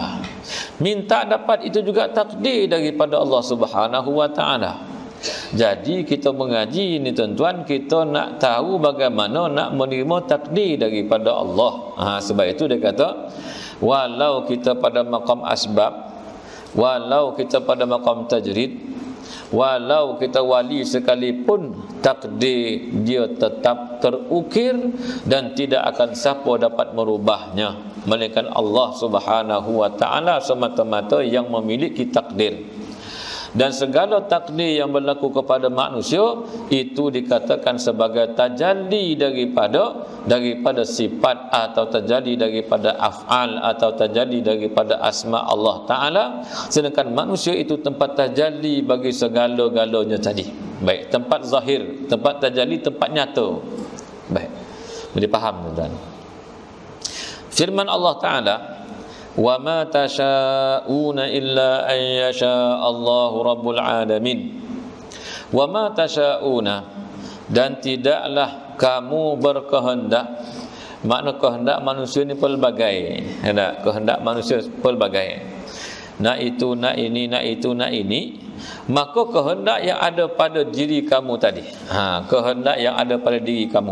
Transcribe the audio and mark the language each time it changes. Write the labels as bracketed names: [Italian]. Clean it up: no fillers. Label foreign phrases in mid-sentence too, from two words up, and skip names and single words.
[Malay] Minta dapat itu juga takdir daripada Allah [Arabic] سبحانه وتعالى. [Malay] Jadi kita mengaji ni, tuan-tuan, kita nak tahu bagaimana nak menerima takdir daripada Allah. Sebab itu dia kata walau kita pada maqam asbab, walau kita pada maqam tajrid, walau kita wali sekalipun, takdir dia tetap terukir dan tidak akan siapa dapat merubahnya melainkan Allah [Arabic] سبحانه وتعالى [Malay] semata-mata yang memiliki takdir. Dan segala takdir yang berlaku kepada manusia itu dikatakan sebagai tajalli daripada sifat atau tajalli daripada af'al atau tajalli daripada asma Allah Ta'ala. Sedangkan manusia itu tempat tajalli bagi segala-galanya tadi. Baik, tempat zahir, tempat tajalli, tempat nyata. Baik, boleh faham tuan-tuan? [Arabic] Firman Allah Ta'ala, وما تشاءون إلا أن يشاء الله رب العالمين. وما تشاءون, [Malay] dan tidaklah kamu berkehendak. Makna kehendak manusia ni pelbagai. Ada kehendak manusia pelbagai. Nak itu, nak ini, nak itu, nak ini. Maka kehendak yang ada pada diri kamu tadi, kehendak yang ada pada diri kamu.